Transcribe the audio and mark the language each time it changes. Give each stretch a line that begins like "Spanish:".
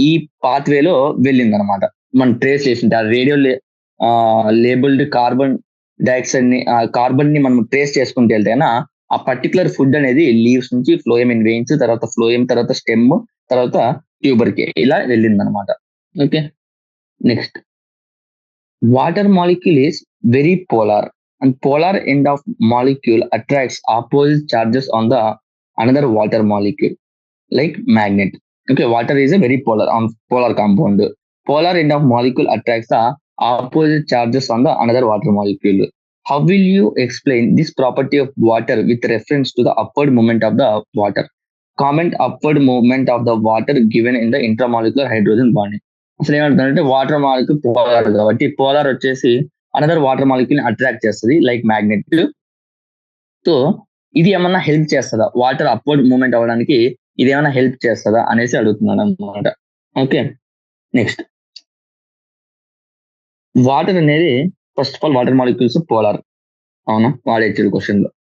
Telugu: ఈ పాత్ వేలో వెళ్ళింది అనమాట. మనం ట్రేస్ చేసింటే ఆ రేడియో లేబుల్డ్ కార్బన్ డైఆక్సైడ్ ని కార్బన్ ని మనం ట్రేస్ చేసుకుంటూ వెళ్తేనా ఆ పర్టికులర్ ఫుడ్ అనేది లీవ్స్ నుంచి ఫ్లోయమ్ ఇన్ వెయిన్స్, తర్వాత ఫ్లోయమ్, తర్వాత స్టెమ్, తర్వాత ట్యూబర్ కి ఇలా వెళ్ళింది అనమాట.
English: Okay, next water molecule is very polar and polar end of molecule attracts opposite charges on the another water molecule like magnet. Okay, water is a very polar compound. Polar end of molecule attracts the opposite charges on the another water molecule. How will you explain this property of water with reference to the upward movement of the water? Comment upward movement of the water given in the intramolecular hydrogen bonding.
Telugu: అసలు ఏమంటుందంటే water molecule polar కాబట్టి polar వచ్చేసి another water molecule attract చేస్తుంది like magnet. So ఇది ఏమన్నా help చేస్తుందా water upward movement అవ్వడానికి, ఇది ఏమైనా హెల్ప్ చేస్తుందా అనేసి అడుగుతున్నాను అనమాట. ఓకే, నెక్స్ట్ వాటర్ అనేది first of all water molecules polar అవునా వాడేచ్చాడు క్వశ్చన్ లో.